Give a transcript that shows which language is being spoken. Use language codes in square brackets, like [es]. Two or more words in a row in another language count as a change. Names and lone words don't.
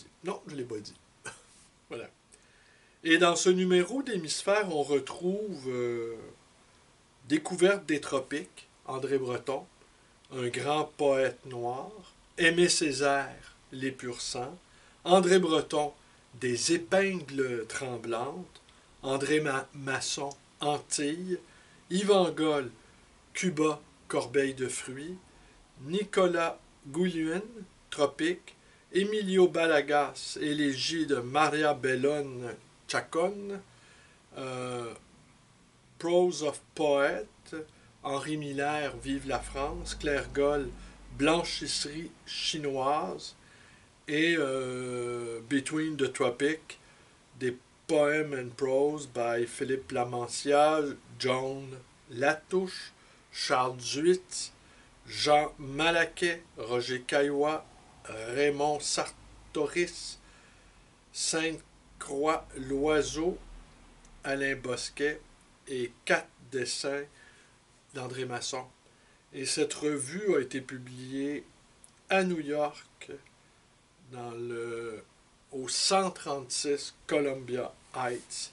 [fr] Non, je ne l'ai pas dit. Voilà. Et dans ce numéro d'Hémisphère, on retrouve Découverte des tropiques, André Breton, un grand poète noir, Aimé Césaire, Les purs sangs, André Breton, Des épingles tremblantes, André Masson, Antilles, Yvan Goll, Cuba, Corbeille de fruits, Nicolas Gouluen, Tropique, Emilio Balagas, Élégie de Maria Bellone Chacon, euh, Prose of Poet, Henri Miller, Vive la France, Claire Goll, Blanchisserie chinoise, et Between the Tropics, des Poem and Prose by Philippe Lamancia, John Latouche, Charles Duitz, Jean Malaquet, Roger Caillois, Raymond Sartoris, Sainte-Croix Loiseau, Alain Bosquet et 4 dessins d'André Masson. Et cette revue a été publiée à New York dans le au 136 Columbia Heights.